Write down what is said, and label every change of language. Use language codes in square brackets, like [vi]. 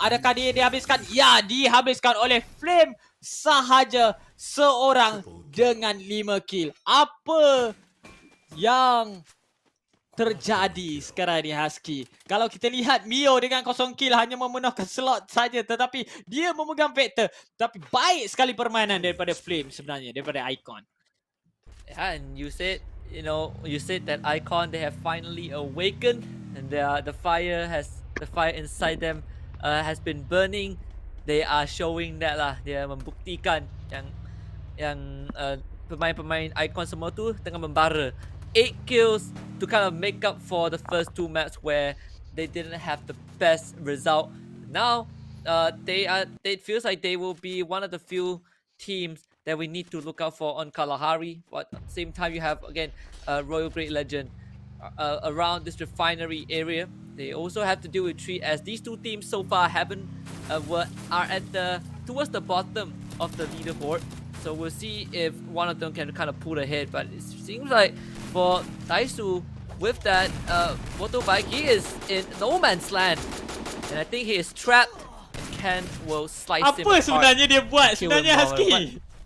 [ms] Adakah dia dihabiskan? Ya, dihabiskan oleh Flame sahaja seorang dengan 5 kill. Apa yang terjadi sekarang ni Husky? Kalau kita lihat Mio dengan 0 kill hanya memenuhkan slot saja, tetapi dia memegang vector. Tapi baik sekali permainan daripada Flame sebenarnya, daripada Icon. [en] Yeah, and you said that Icon, they have finally awakened, and the fire inside them has been burning. They are showing that lah. [ms] Dia membuktikan yang pemain-pemain Icon semua tu tengah membara. [en] 8 kills to kind of make up for the first 2 maps where they didn't have the best result. Now it feels like they will be one of the few teams that we need to look out for on Kalahari. But at the same time, you have again Royal Great Legend around this refinery area. They also have to deal with 3, as these 2 teams so far are at towards the bottom of the leaderboard. So we'll see if one of them can kind of pull ahead. But it seems like for Daisu, with that motorbike, he is in no man's land, and I think he is trapped. Ken will slice him apart. [ms] Apa sebenarnya dia buat sebenarnya Husky?